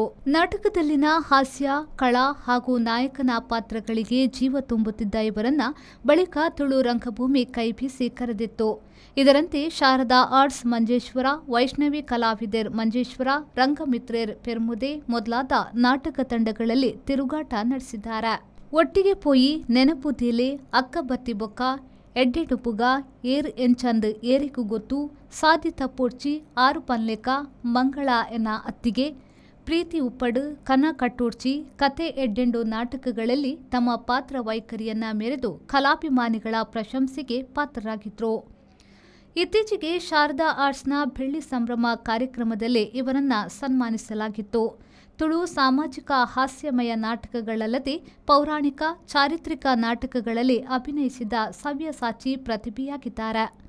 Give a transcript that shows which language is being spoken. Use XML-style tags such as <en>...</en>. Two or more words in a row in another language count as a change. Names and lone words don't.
<kn>ನಾಟಕದಲ್ಲಿನ ಹಾಸ್ಯ, ಕಳಾ ಹಾಗೂ ನಾಯಕನ ಪಾತ್ರಗಳಿಗೆ ಜೀವ ತುಂಬುತ್ತಿದ್ದ ಇವರನ್ನ ಬಳಿಕ ತುಳು ರಂಗಭೂಮಿ ಕೈಬೀಸಿ ಕರೆದಿತ್ತು. ಇದರಂತೆ ಶಾರದಾ ಆರ್ಟ್ಸ್ ಮಂಜೇಶ್ವರ, ವೈಷ್ಣವಿ ಕಲಾವಿದರ್ ಮಂಜೇಶ್ವರ, ರಂಗಮಿತ್ರೇರ್ ಪೆರ್ಮುದೆ ಮೊದಲಾದ ನಾಟಕ ತಂಡಗಳಲ್ಲಿ ತಿರುಗಾಟ ನಡೆಸಿದ್ದಾರೆ. ಒಟ್ಟಿಗೆ ಪೋಯಿ, ನೆನಪು ದೇಲೆ, ಅಕ್ಕ ಬತ್ತಿ ಬೊಕ್ಕ, ಎಡ್ಡೆಡುಪುಗ, ಏರ್ ಎಂಚಂದ್ ಏರಿಗೂ ಗೊತ್ತು, ಸಾದಿ ತಪ್ಪೋಡ್ಚಿ, ಆರು ಪನ್ಲೆಕ, ಮಂಗಳ ಎನ್ನ ಅತ್ತಿಗೆ, ಪ್ರೀತಿ ಉಪ್ಪಡು, ಕನ ಕಟ್ಟೋಡ್ಚಿ, ಕತೆ ಎಡ್ಡೆಂಡು ನಾಟಕಗಳಲ್ಲಿ ತಮ್ಮ ಪಾತ್ರ ವೈಖರಿಯನ್ನ ಮೆರೆದು ಕಲಾಭಿಮಾನಿಗಳ ಪ್ರಶಂಸೆಗೆ ಪಾತ್ರರಾಗಿದ್ರು. ಇತ್ತೀಚೆಗೆ ಶಾರದಾ ಆರ್ಟ್ಸ್ನ ಬೆಳ್ಳಿ ಸಂಭ್ರಮ ಕಾರ್ಯಕ್ರಮದಲ್ಲಿ ಇವರನ್ನ ಸನ್ಮಾನಿಸಲಾಗಿತ್ತು. ತುಳು ಸಾಮಾಜಿಕ ಹಾಸ್ಯಮಯ ನಾಟಕಗಳಲ್ಲದೆ ಪೌರಾಣಿಕ, ಚಾರಿತ್ರಿಕ ನಾಟಕಗಳಲ್ಲಿ ಅಭಿನಯಿಸಿದ ಸವ್ಯಸಾಚಿ ಪ್ರತಿಭೆಯಾಗಿದ್ದಾರೆ.</kn>